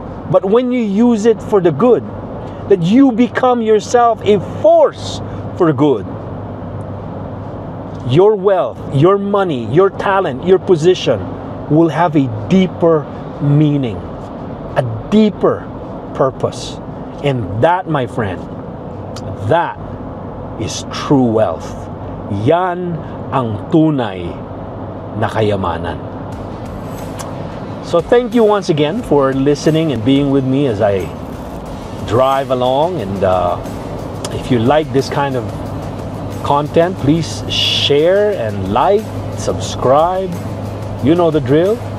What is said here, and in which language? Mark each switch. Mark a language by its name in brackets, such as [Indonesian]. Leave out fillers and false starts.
[English] But when you use it for the good, that you become yourself a force for good, your wealth, your money, your talent, your position will have a deeper meaning, a deeper purpose. And that, my friend, that is true wealth. [Filipino] Yan ang tunay na kayamanan. [English] So thank you once again for listening and being with me as I drive along. And if you like this kind of content, please share and like, subscribe. You know the drill.